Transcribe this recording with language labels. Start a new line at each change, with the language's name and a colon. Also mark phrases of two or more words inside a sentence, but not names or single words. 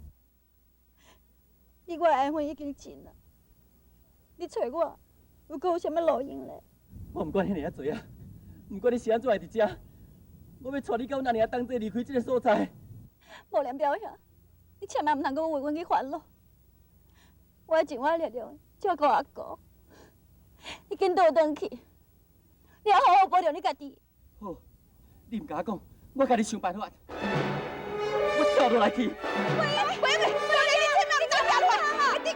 Min Nan Chinese: 你我的缘分已经尽了，你找我，又搁有啥物路用咧？我唔管遐尔多啊，唔管你是安怎会伫遮，我要带你到那尔同齐离开这个所在。无连表兄，你千万唔通搁为阮去烦恼。我会尽我的力量照顾阿哥，你紧倒转去，你要好好保重你家己。好，你唔甲我讲，我家己想办法。我跳落来去。喂，你千万唔通跳落来！